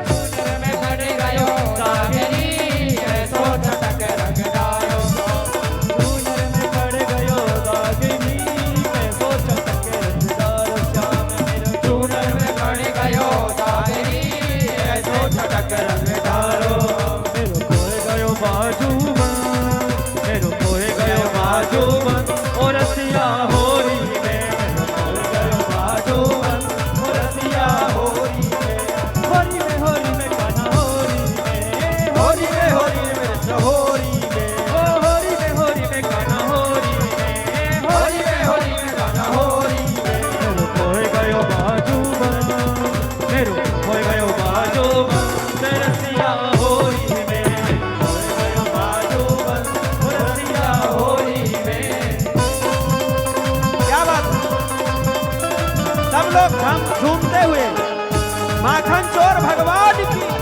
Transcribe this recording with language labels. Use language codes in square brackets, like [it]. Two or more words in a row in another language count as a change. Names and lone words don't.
[bra] चूनर में खड़ गयो दागरी कैसो छटक रंगदारो चूनर में पड़ गयो दागनी कैसो छटक रंगदार शाम मेरे चूनर में खड़ गयो दागरी कैसो छटक रंगदारो मेरो खोए गयो बाजूबन मेरो खोए गयो बाजूबन ओ रसिया होरी में मेरो खोए गयो बाजूबन ओ रसिया होरी में कान्हा होरी में होरी में मेरे सहोरी में, ओ होरी में कान्हा होरी में होली में गाना होली में मेरो खोए गयो बाजूबन मेरो खोए गयो बाजूबन ते रसिया होरी में खोए गयो बाजूबन ओ रसिया होरी में [hi] क्या बात है? सब लोग हम झूमते हुए माखन चोर भगवान की